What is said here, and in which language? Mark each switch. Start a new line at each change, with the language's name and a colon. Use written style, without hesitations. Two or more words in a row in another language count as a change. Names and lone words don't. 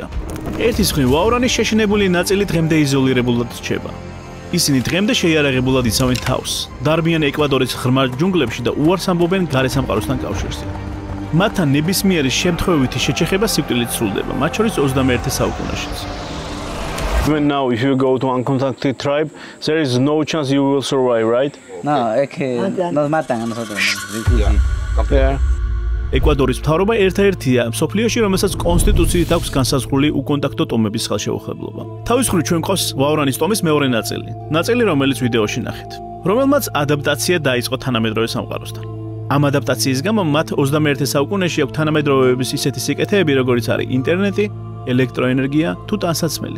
Georgian: ერთის მხრივ ვაურანის შეშინებული ნაწილი დღემდე იზოლირებულად რჩება. ისინი დღემდე შეიარაღებულად იცავენ თავს, დარბიან ეკვადორის ღრმა ჯუნგლებში და უარს ამბობენ გარე სამყაროსთან კავშირზე. მათთან ნებისმიერი შემთხვევითი შეჩეხება სიკვდილით სრულდება, მათ შორის 21 საუკუნეშიც.
English: Even now, if you go to uncontacted tribe, there is no chance you will survive, right?
Spanish: No, es que nos matan a nosotros. Difícil.
English: Yeah.
Georgian: ეკვადორის მთავრობა ერთ-ერთია მსოფლიოში, რომელსაც კონსტიტუციით აქვს განსაზღვრული უკონტაქტო ტომების ხელშეუხებლობა. თავის მხრივ ჩვენ ყავს ვაურანის ტომის მეორე ნაწილი, რომელიც ვიდეოში ნახეთ, რომელმაც ადაპტაცია დაიწყო თანამედროვე სამყაროსთან. ამ ადაპტაციის გამო მათ 21 საუკუნეში აქვს თანამედროვეების ისეთი სიკეთეები, როგორიც არის ინტერნეტი, ელექტროენერგია თუ ტანსაცმელი.